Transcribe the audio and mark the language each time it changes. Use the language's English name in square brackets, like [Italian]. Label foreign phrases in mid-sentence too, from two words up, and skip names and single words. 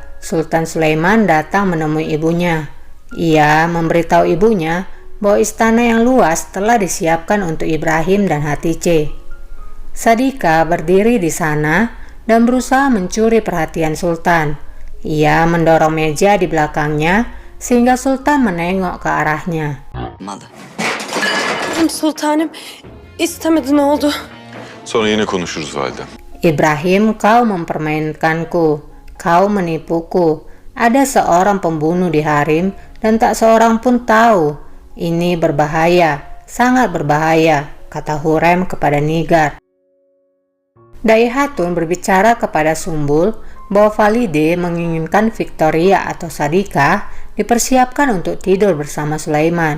[Indonesian] Sultan Sulaiman datang menemui ibunya. Ia memberitahu ibunya bahwa istana yang luas telah disiapkan untuk Ibrahim dan Hatice. Sadika berdiri di sana dan berusaha mencuri perhatian Sultan. Ia mendorong meja di belakangnya sehingga Sultan menengok ke arahnya. [Turkish] Malı. Sultanım, istemedi, ne oldu? Sonra yine konuşuruz validem. [Indonesian] Ibrahim, kau mempermainkanku, kau menipuku. Ada seorang pembunuh di harem dan tak seorang pun tahu. Ini berbahaya, sangat berbahaya, kata Hurrem kepada Nigar. Dai Hatun berbicara kepada Sumbul bahwa Valide menginginkan Victoria atau Sadika dipersiapkan untuk tidur bersama Sulaiman.